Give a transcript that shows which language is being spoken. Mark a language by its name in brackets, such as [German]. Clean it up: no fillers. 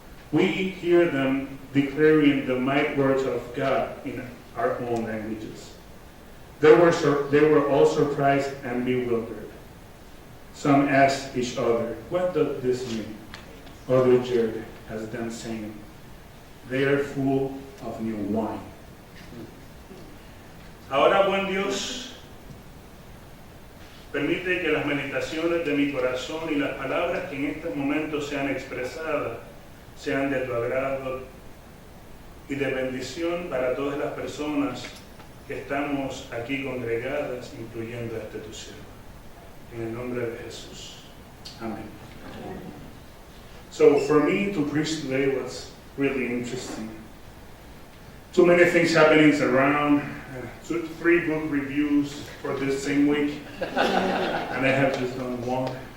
[English] We hear them declaring the mighty words of God in our own languages." They were all surprised and bewildered. Some asked each other, "What does this mean?" Others jeered as them, saying, "They are full of new wine." [Spanish] Ahora, buen Dios, permite que las meditaciones de mi corazón y las palabras que en este momento sean expresadas sean de tu agrado y de bendición para todas las personas que estamos aquí congregadas, incluyendo a este tu siervo. En el nombre de Jesús. Amén. [English] So for me to preach today was really interesting. Too many things happening around. 3 book reviews for this same week, and I have just done one.